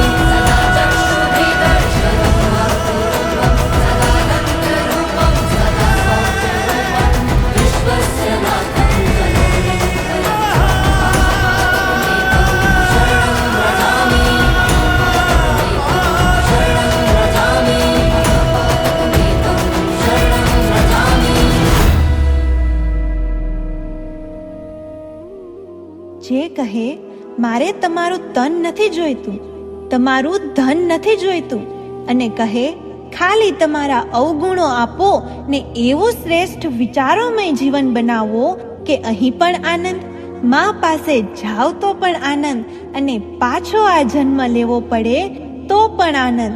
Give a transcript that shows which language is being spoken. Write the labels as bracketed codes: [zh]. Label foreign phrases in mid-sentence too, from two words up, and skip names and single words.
[sa] सदा चक्षुभिदर्शनं मातृरूपं, सदा दन्तरूपं, सदा सौख्यरूपं, विश्वस्य नाथं जगन्निधनं च, महापात्रमेकं शरणं व्रजामि। शरणं व्रजामि, महापात्रमेकं शरणं व्रजामि। [gu] જે કહે મારે તમારું તન નથી જોઈતું, તમારું ધન નથી જોઈતું, અને કહે ખાલી તમારા અવગુણો આપો ને એવું શ્રેષ્ઠ વિચારોમય જીવન બનાવો કે અહીં પણ આનંદ, માં પાસે જાવ તો પણ આનંદ, અને પાછો આ જન્મ લેવો પડે તો પણ આનંદ.